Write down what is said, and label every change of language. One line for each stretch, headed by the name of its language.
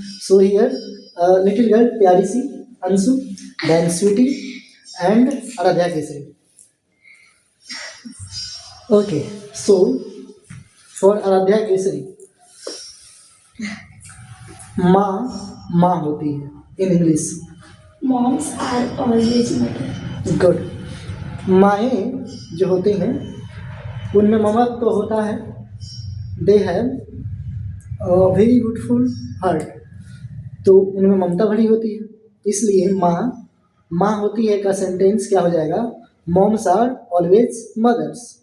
English: So here little girl
Hindi: प्यारी सी
English: Ansu, then Sweetie and Aradhya Kesari. Okay, so for Aradhya Kesari,
Hindi: माँ होती है
English: in English. Moms are always mother. Good.
Hindi: माएँ जो होती हैं उनमें ममत्व तो होता है.
English: They have a very beautiful heart.
Hindi: तो उनमें ममता भरी होती है, इसलिए माँ होती है का सेंटेंस क्या हो जाएगा?
English: Moms are always mothers.